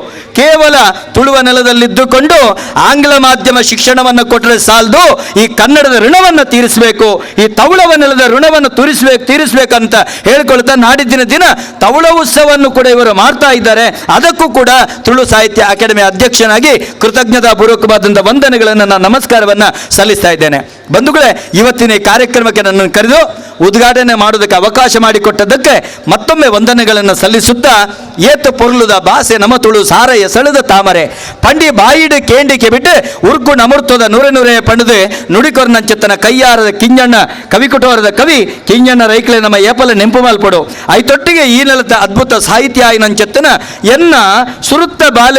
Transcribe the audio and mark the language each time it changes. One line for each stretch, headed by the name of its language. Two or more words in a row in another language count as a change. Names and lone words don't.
Kannada: ಕೇವಲ ತುಳುವ ನೆಲದಲ್ಲಿದ್ದುಕೊಂಡು ಆಂಗ್ಲ ಮಾಧ್ಯಮ ಶಿಕ್ಷಣವನ್ನು ಕೊಟ್ಟರೆ ಸಾಲದು, ಈ ಕನ್ನಡದ ಋಣವನ್ನು ತೀರಿಸಬೇಕು, ಈ ತವಳವ ನೆಲದ ಋಣವನ್ನು ತೀರಿಸಬೇಕಂತ ಹೇಳ್ಕೊಳ್ತಾ ನಾಡಿದ್ದಿನ ದಿನ ತವಳ ಉತ್ಸವವನ್ನು ಕೂಡ ಇವರು ಮಾಡ್ತಾ ಇದ್ದಾರೆ. ಅದಕ್ಕೂ ಕೂಡ ತುಳು ಸಾಹಿತ್ಯ ಅಕಾಡೆಮಿ ಅಧ್ಯಕ್ಷನಾಗಿ ಕೃತಜ್ಞತಾಪೂರ್ವಕವಾದಂಥ ವಂದನೆಗಳನ್ನು, ನಾನು ನಮಸ್ಕಾರವನ್ನು ಸಲ್ಲಿಸ್ತಾ ಇದ್ದೇನೆ. ಬಂಧುಗಳೇ, ಇವತ್ತಿನ ಈ ಕಾರ್ಯಕ್ರಮಕ್ಕೆ ನನ್ನನ್ನು ಕರೆದು ಉದ್ಘಾಟನೆ ಮಾಡೋದಕ್ಕೆ ಅವಕಾಶ ಮಾಡಿಕೊಟ್ಟದ್ದಕ್ಕೆ ಮತ್ತೊಮ್ಮೆ ವಂದನೆಗಳನ್ನು ಸಲ್ಲಿಸುತ್ತಾ,
Tulu: ಏತು ಪೊರ್ಲುದ ಭಾಷೆ ನಮ್ಮ ತುಳು ಸಾರ ಎಸಳದ ತಾಮರೆ ಪಂಡಿ ಬಾಯಿಡು ಕೇಂಡಿಕೆ ಬಿಟ್ಟು ಉರ್ಗು ನಮುರ್ತದ ನೂರೇ ಪಣದು ನುಡಿಕೊರ್ನಂಚೆತ್ತನ ಕೈಯಾರದ ಕಿಂಜಣ್ಣ ಕವಿಕುಟೋರದ ಕವಿ ಕಿಂಜಣ್ಣ ರೈಕ್ಲೆ ನಮ್ಮ ಏಪಲ ನೆಂಪು ಮಲ್ಪಡು ಐತೊಟ್ಟಿಗೆ ಈ ನೆಲದ ಅದ್ಭುತ ಸಾಹಿತ್ಯ ಆಯ್ನಂಚೆತ್ತನ ಎನ್ನ ಸುರುತ್ತ